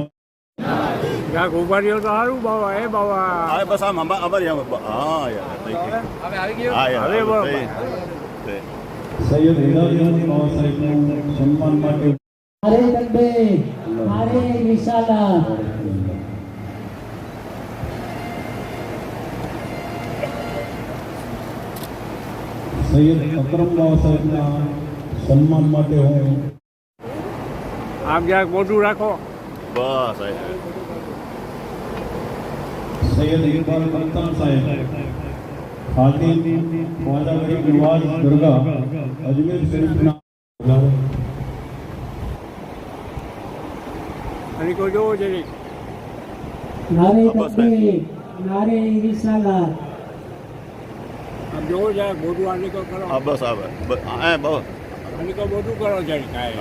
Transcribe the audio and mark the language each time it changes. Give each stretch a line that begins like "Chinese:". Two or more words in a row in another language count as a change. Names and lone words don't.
Gujarati: ક્યાંક ઉભા રહ્યો તો સારું બાવા એ બાવા હા બસ આમ અમારે હા યાર થઈ ગયું. હા યાર હવે બરાબર. સૈયદ હિદાયત અહેમદ બાવા સાહેબનું સન્માન માટે
Hindi: नारे तकबीर, नारे रिसालत,
Gujarati: સૈયદ અકરમ બાવા સાહેબના સન્માન માટે હું આમ ક્યાંક મોઢું રાખો. બસ સૈયદ ઇકબાલ કપ્તાન સાહેબ ખાતિમ ખ્વાજા ગરીબ નવાજ દરગાહ અજમેર શરીફના અને કોઈ જોવો જરી
Hindi: नारे तकबीर, नारे रिसालत,
Gujarati: આમ જોવો જરાક મોઢું આની કો કરો હા બસ આવે હા બસ આની કો મોઢું કરો જરી કાંઈ